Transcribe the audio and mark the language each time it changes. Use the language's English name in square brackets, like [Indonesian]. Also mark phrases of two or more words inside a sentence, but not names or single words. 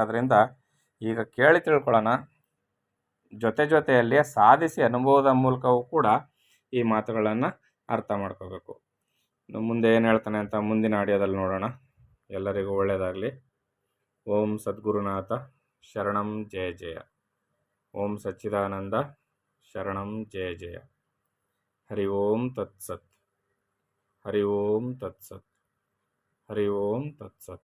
[Kannada] ಅದರಿಂದ ಈಗ ಕೇಳಿ ತಿಳ್ಕೊಳ್ಳೋಣ, ಜೊತೆಯಲ್ಲಿಯೇ ಸಾಧಿಸಿ ಅನುಭವದ ಮೂಲಕವೂ ಕೂಡ ಈ ಮಾತುಗಳನ್ನು ಅರ್ಥ ಮಾಡ್ಕೋಬೇಕು. ಮುಂದೆ ಏನು ಹೇಳ್ತಾನೆ ಅಂತ ಮುಂದಿನ ಆಡಿಯೋದಲ್ಲಿ ನೋಡೋಣ. ಎಲ್ಲರಿಗೂ ಒಳ್ಳೆಯದಾಗಲಿ. [Sanskrit] ಓಂ ಸದ್ಗುರುನಾಥ ಶರಣಂ ಜಯ ಜಯ. ಓಂ ಸಚ್ಚಿದಾನಂದ ಶರಣಂ ಜಯ ಜಯ. ಹರಿ ಓಂ ತತ್ಸತ್. ಹರಿ ಓಂ ತತ್ಸತ್. ಹರಿ ಓಂ ತತ್ಸತ್.